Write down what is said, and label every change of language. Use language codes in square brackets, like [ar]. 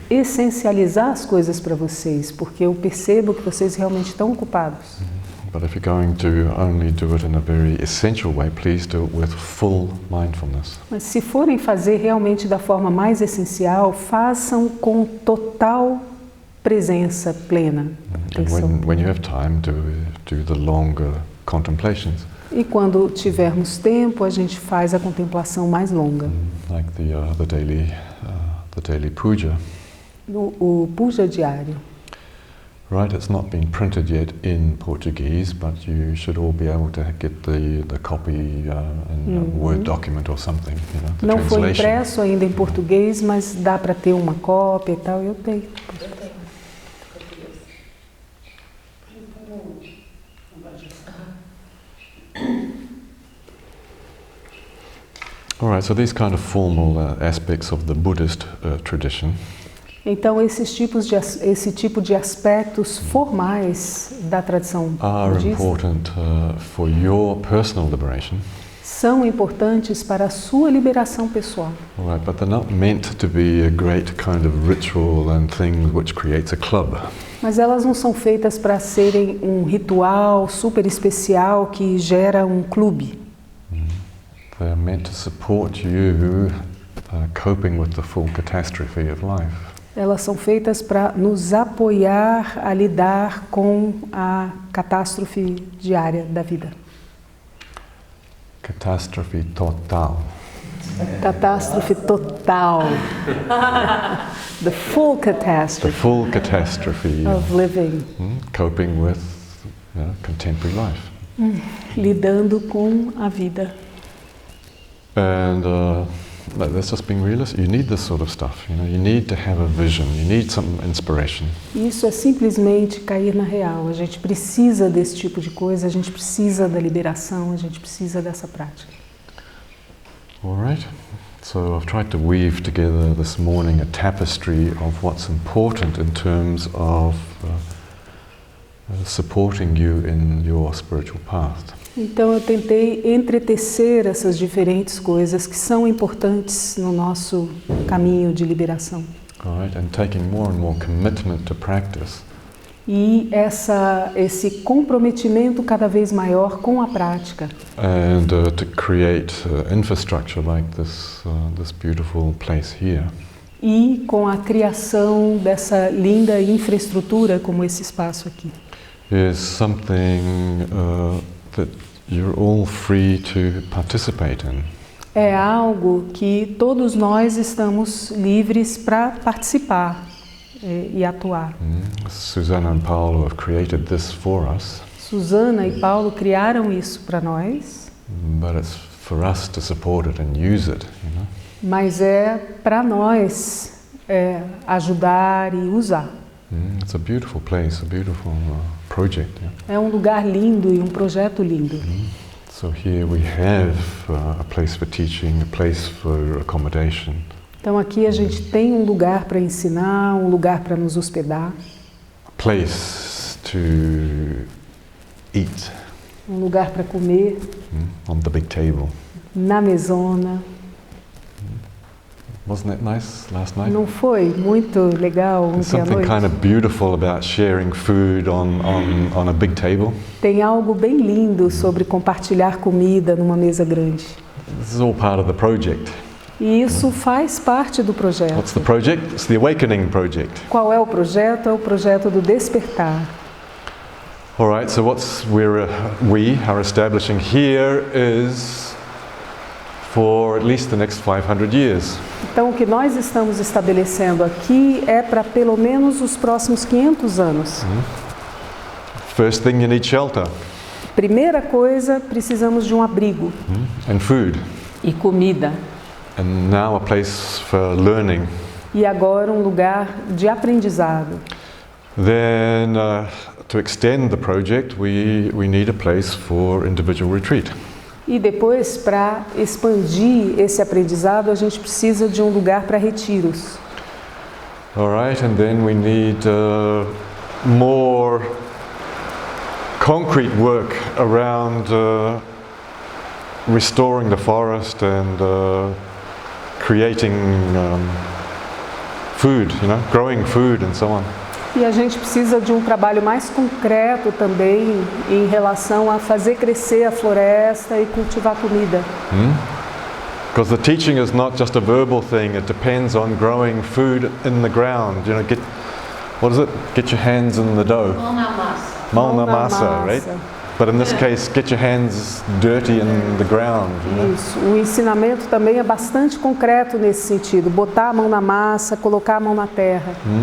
[pt] Essencializar as coisas para vocês, porque eu percebo que vocês realmente estão ocupados. [en] But if you're going to only do it in a very essential way, please do it with full mindfulness. [pt] Mas se forem fazer realmente da forma mais essencial, façam com total presença plena. [en] And when you have time, do the longer contemplations. [pt] E quando tivermos tempo, a gente faz a contemplação mais longa. [en] Like the daily puja. [pt] O puja diário. [en] Right, it's not been printed yet in Portuguese, but you should all be able to get the copy in a Word document or something. You know, the [pt] Não foi [en] translation. [pt] impresso ainda em português, mas dá para ter uma cópia e tal. Eu tenho. [en] All right, so these kind of formal aspects of the Buddhist tradition. [pt] Então esse tipo de aspectos formais da tradição [en] Are [pt] budista [en] important for your personal liberation. [pt] são importantes para a sua liberação pessoal. [en] All right, but they're not meant to be a great kind of ritual and thing which creates a club. [pt] Mas elas não são feitas para serem um ritual super especial que gera um clube. [en] They're meant to support you coping with the full catastrophe of life. [pt] Elas são feitas para nos apoiar a lidar com a catástrofe diária da vida. [en] Catastrophe total. [pt] Catástrofe total. [en] The full catastrophe. The full catastrophe of living. Coping with contemporary life. [pt] Lidando com a vida. [en] And that's just being realist. You need this sort of stuff. You know, you need to have a vision. You need some inspiration. [pt] Isso é simplesmente cair na real. A gente precisa desse tipo de coisa. A gente precisa da liberação. A gente precisa dessa prática. [en] All right. So I've tried to weave together this morning a tapestry of what's important in terms of supporting you in your spiritual path. [pt] Então eu tentei entretecer essas diferentes coisas que são importantes no nosso caminho de liberação. [en] All right, and taking more and more commitment to practice. [pt] E esse comprometimento cada vez maior com a prática. [en] And to create infrastructure like this beautiful place here. [pt] E com a criação dessa linda infraestrutura como esse espaço aqui. [en] Is something that you're all free to participate in. [pt] É algo que todos nós estamos livres para participar e atuar. [en] Susanna and Paulo have created this for us. [pt] Susana e Paulo criaram isso para nós. [en] But it's for us to support it and use it, you know. [pt] Mas é para nós ajudar e usar. [en] It's a beautiful place, a beautiful project. Yeah? [pt] É um lugar lindo e um projeto lindo. [en] So here we have a place for teaching, a place for accommodation. [pt] Então aqui a gente tem um lugar para ensinar, um lugar para nos hospedar. [en] A place to eat. [pt] Um lugar para comer. [en] On the big table. [pt] Na mesona. [en] Wasn't it nice last night? [pt] Não foi muito legal [en] There's [pt] ontem à [en] something [pt] noite? [en] kind of beautiful about sharing food on a big table. [pt] Tem algo bem lindo sobre compartilhar comida numa mesa grande. [en] This is all part of the project. [pt] E isso faz parte do projeto. [en] What's the project? It's the Awakening Project. [pt] Qual é o projeto? É o projeto do despertar. [en] All right, so we are establishing here is for at least the next 500 years. [pt] Então, o que nós estamos estabelecendo aqui é para pelo menos os próximos 500 anos. [en] First thing, you need shelter. [pt] Primeira coisa, precisamos de um abrigo. [en] And food. [pt] E comida. [en] And now a place for learning. [pt] E agora um lugar de aprendizado. [en] Then, to extend the project, we need a place for individual retreat. [pt] E depois, para expandir esse aprendizado, a gente precisa de um lugar para retiros. [en] All right, and then we need more concrete work around restoring the forest and creating food, growing food and so on. [pt] E a gente precisa de um trabalho mais concreto também em relação a fazer crescer a floresta e cultivar comida. [en] Because the teaching is not just a verbal thing, it depends on growing food in the ground. Get your hands in the dough. [pt] Mão na massa. Mão na massa, [en] right? But in this case, get your hands dirty in the ground. [pt] Isso. O ensinamento também é bastante concreto nesse sentido. Botar a mão na massa, colocar a mão na terra.